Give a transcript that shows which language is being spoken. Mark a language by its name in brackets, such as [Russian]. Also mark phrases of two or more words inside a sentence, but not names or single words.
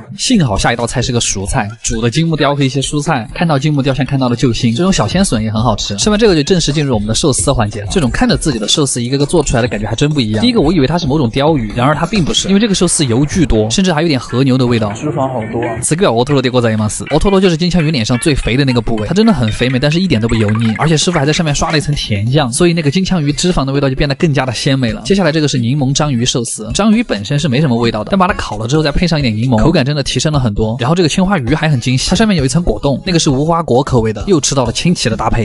[Chinese] 幸好下一道菜是个熟菜，煮的金木雕和一些蔬菜，看到金木雕像看到了救星。这种小鲜笋也很好吃。吃完这个就正式进入我们的寿司环节了。这种看着自己的寿司一个个做出来的感觉还真不一样。第一个我以为它是某种鲷鱼，然而它并不是，因为这个寿司油巨多，甚至还有点和牛的味道，脂肪好多啊。 [Japanese] 次个オトロでございます。 [Chinese] オトロ就是金枪鱼脸上最肥的那个部位，它真的很肥美，但是一点都不油腻，而且师傅还在上面刷了一层甜酱，所以那个金枪鱼脂肪的味道就变得更加的鲜美了。接下来这个是柠檬章鱼寿司，章鱼本身是没什么味道的，但把它烤了之后再配上一点柠檬，口感真的提升了很多。然后这个青花鱼还很惊喜，它上面有一层果冻，那个是无花果口味的，又吃到了清奇的搭配。